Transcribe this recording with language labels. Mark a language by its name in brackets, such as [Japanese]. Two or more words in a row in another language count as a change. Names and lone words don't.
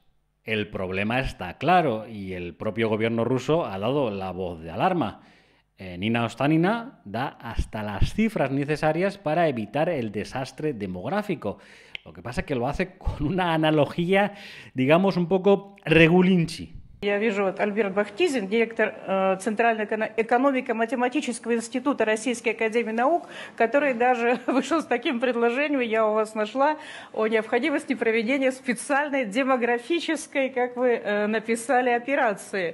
[Spanish] El problema está claro y el propio gobierno ruso ha dado la voz de alarma. Nina Ostanina da hasta las cifras necesarias para evitar el desastre demográfico. Lo que pasa es que lo hace con una analogía, digamos, un poco regulinchi. [Russian] Я вижу вот Альберт Бахтизин, директор Центрального экономико-математического института Российской академии наук, который даже вышел с таким предложением, я у вас нашла, о необходимости проведения специальной демографической, как вы написали, операции.